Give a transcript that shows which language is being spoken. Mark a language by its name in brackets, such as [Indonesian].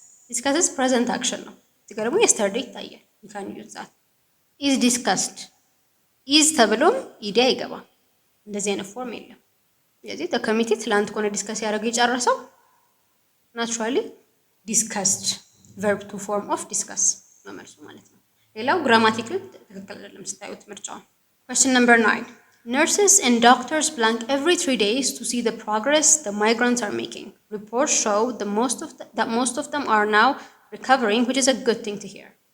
[English] discusses present action ነው። [Amharic] እዚህ ጋር ደግሞ [English] yesterday ይታያል። we can use that. [Amharic] is discussed is ተብሎም ኢዲ አይገባም። እንደዚህ አይነት ፎርም የለም። ስለዚህ committee ትላንት ከሆነ ዲስከስ ያደረገው የጨረሰው naturally discussed verb to form of discuss መመልሱ ማለት ነው። ሌላው ግራማቲካሊ ትክክል አይደለም ስታዩት ምርጫውን። [English] question number 9. Nurses and doctors blank every 3 days to see the progress the migrants are making. Reports show that most of them are now recovering, which is a good thing to hear.